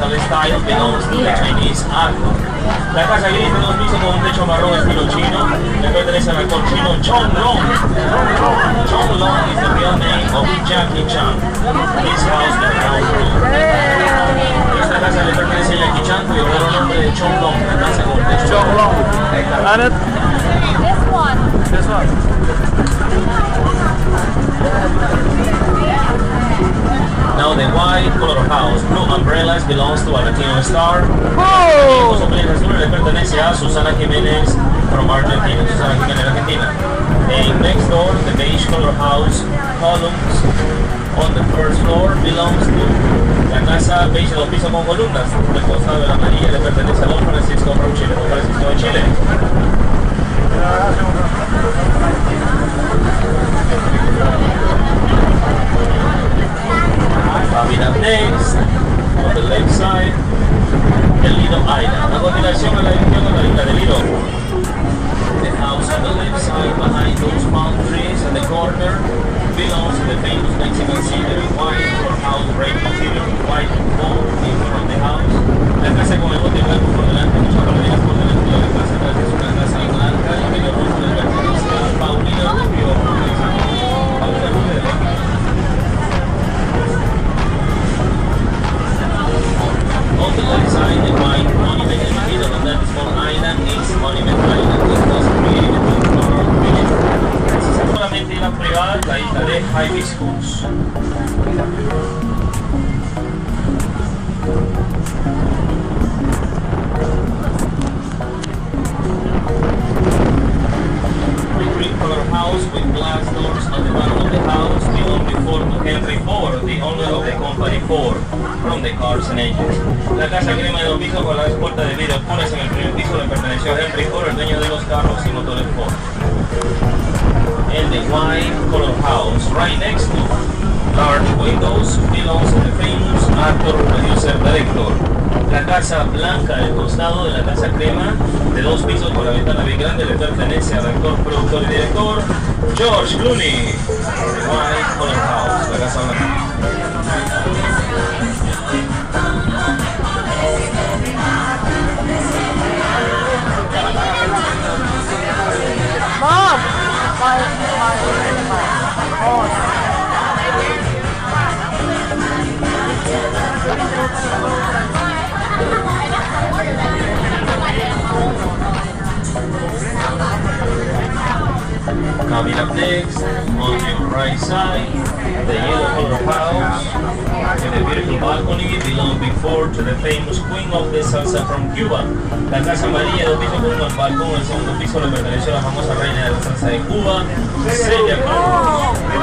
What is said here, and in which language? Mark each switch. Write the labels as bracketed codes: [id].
[en] Island belongs to the Chinese Arco. [es] La casa gris de 2 pisos con un techo marrón estilo chino le pertenece al actor chino Chong Long. [en] Chong Long is the real name of Jackie Chan. His house is ground floor. [es] Esta casa le pertenece a Jackie Chan, cuyo verdadero nombre de Chong Long. La casa con techo [en] Chong Long. And it? This one. This one. Now the white color house, blue umbrellas, belongs to a Latino star. Oh! [es] Le pertenece a Susana Jiménez [en] from Argentina. [es] Susana Jiménez, Argentina. [en] And next door, the beige color house, columns on the first floor belongs to [es] la casa beige de 2 pisos con columnas. Del costado de la amarilla le pertenece a Don Francisco [en] from Chile. [es] Don Francisco de Chile. [en] Coming up next, on the left side, el Lido Island. [es] A continuación a la dirección de la isla del Lido. [en] The house on the left side, behind those palm trees at the corner, belongs to the famous Mexican scenery, white color house, red interior, white wall in front of the house. [es] La casa con el bote blanco por delante, muchas palmeras por delante de la casa, atrás es una casa blanca, el medio rojo del pertenece a Paulina Rubio. Paulina Rubio. [en] On the left side, the white monument in the middle of that small island is Monument Island. It was created in Coral Village. [es] Es solamente la privada, la isla de Hibiscus. [en] The green color house with glass doors on the bottom of the house belonged before to Henry Ford, the owner of the company Ford, from the cars and engines. [es] La casa crema de 2 pisos con las puertas de vidrio oscuras en el primer piso le perteneció a Henry Ford, el dueño de los carros y motores Ford. [en] And the white color house right next to large windows belongs to the famous actor, producer, director. [es] La casa blanca del costado de la casa crema de 2 pisos con la ventana bien grande le pertenece al actor, productor y director George Clooney. [en] The white color house, [es] la casa blanca. [en] Mom! Coming up next, on your right side, the yellow color house with a beautiful balcony belonged before to the famous queen of the salsa from Cuba. [es] La casa amarilla de 2 pisos con un balcón, el segundo piso le perteneció a la famosa reina de la salsa de Cuba, Celia Cruz.